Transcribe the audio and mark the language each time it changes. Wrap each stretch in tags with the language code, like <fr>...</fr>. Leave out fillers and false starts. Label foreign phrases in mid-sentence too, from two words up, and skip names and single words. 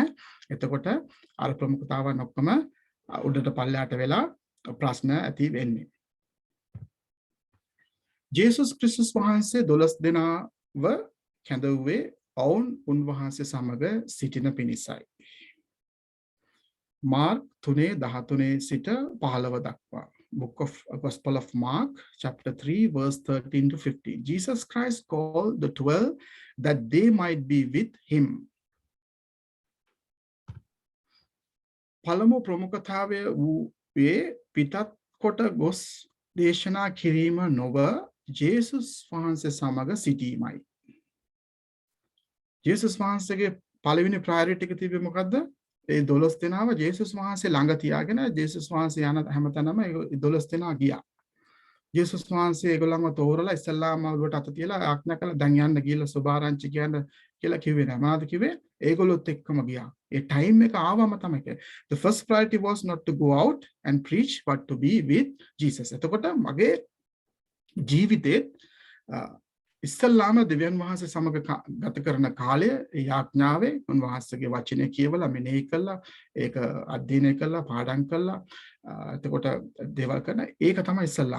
<si>එතකොට අර ප්‍රමුඛතාවන් ඔක්කොම උඩට පල්ලයට වෙලා ප්‍රශ්න ඇති වෙන්නේ. ජේසුස් ක්‍රිස්තුස් වහන්සේ 12 දෙනාව කැඳවුවේ ඔවුන් උන්වහන්සේ සමග සිටින පිණිසයි. මාර්ක් 3:13 සිට 15 දක්වා.</si> <en>Book of Gospel of Mark, chapter 3, verse 13 to 15. Jesus Christ called the 12 that they might be with him.</en> <si>පළමු ප්‍රමුඛතාවය වූයේ පිටත් කොට ගොස් දේශනා කිරීම නොව ජේසුස් වහන්සේ සමග සිටීමයි. ජේසුස් වහන්සේගේ පළවෙනි ප්‍රයොරිටි එක තිබ්බේ මොකද්ද? ඒ 12 දෙනාව ජේසුස් වහන්සේ ළඟ තියාගෙන ජේසුස් වහන්සේ යන හැමතැනම ඒ 12 දෙනා ගියා. ජේසුස් වහන්සේ ඒගොල්ලන්ව තෝරලා ඉස්සල්ලාම ඔළුවට අත තියලා ආඥා කළා දැන් යන්න ගිහලා සුභාරංචි කියන්න කියලා කිව්වේ නෑ. මොනවද කිව්වේ? ඒගොල්ලොත් එක්කම ගියා. ඒ ටයිම් එක ආවම තමයි.</si> <en>The first priority was not to go out and preach but to be with Jesus.</en> <si>එතකොට මගේ ජීවිතේ ඉස්සල්ලාම දෙවියන් වහන්සේ සමග ගත කරන කාලය යාඥාවේ උන්වහන්සේගේ වචනය කියවලා මෙනෙහි කළා, ඒක අධ්‍යයනය කළා, පාඩම් කළා, එතකොට දේවල් කරන ඒක තමයි ඉස්සල්ලාම.</si>